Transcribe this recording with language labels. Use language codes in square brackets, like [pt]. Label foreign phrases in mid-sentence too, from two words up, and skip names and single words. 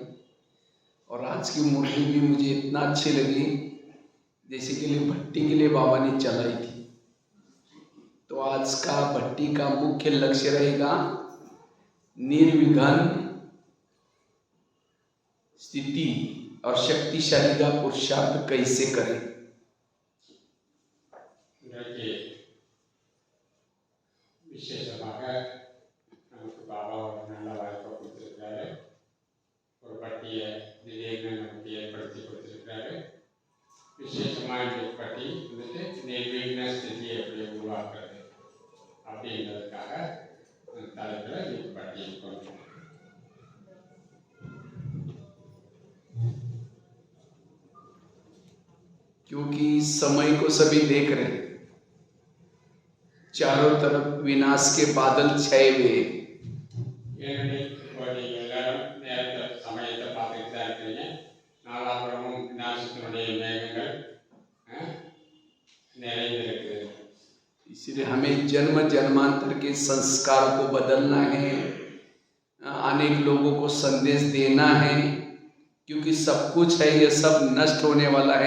[hi] और आज की मुरली भी मुझे इतना अच्छी लगी जैसे के लिए भट्टी के लिए बाबा ने चलाई थी। तो आज का भट्टी का मुख्य लक्ष्य रहेगा निर्विघ्न स्थिति और शक्तिशाली का पुरुषार्थ कैसे करें। [ta] ವಿಶೇಷವಾಗಿ நமக்கு பாபா ஒரு நல்ல வாய்ப்பை கொடுத்துருக்கிறாரு. ஒரு பட்டியை திடீர்னு நமக்கு ஏற்படுத்தி கொடுத்துருக்கிறாரு. விசேஷமாக இந்த பட்டி வந்துட்டு நிர்விக்ன ஸ்திதியை எப்படி உருவாக்குறது அப்படின்றதுக்காக தலைப்பில் இந்த பட்டியை கொண்டு [hi] क्योंकि समय को सभी देख रहे हैं, चारों तरफ विनाश के बादल छाए हुए। इसलिए हमें जन्म जन्मांतर के संस्कार को बदलना है, अनेक लोगों को संदेश देना है, क्योंकि सब कुछ है ये सब नष्ट होने वाला है।